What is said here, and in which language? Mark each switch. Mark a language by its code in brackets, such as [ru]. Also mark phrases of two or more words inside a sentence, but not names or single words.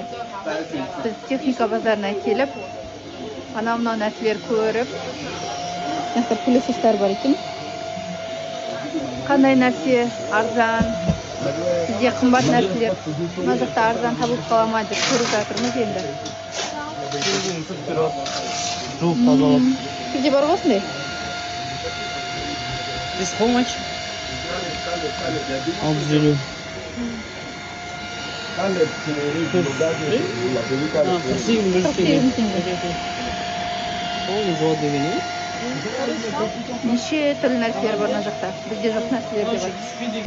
[kk] Біз техника базарына келіп, анау-мынау нәрселер көріп, мына пылесостар бар екен. Қандай нәрсе арзан, бізде қымбат нәрселер, мына жақта арзан табылып қала ма деп көріп жатырмыз енді. Жуып тазалап. Сізде бар осындай? [en] This how much? 650. [kk] Неше түрлі нәрселер бар мына жақта, бізде жоқ нәрселер де бар.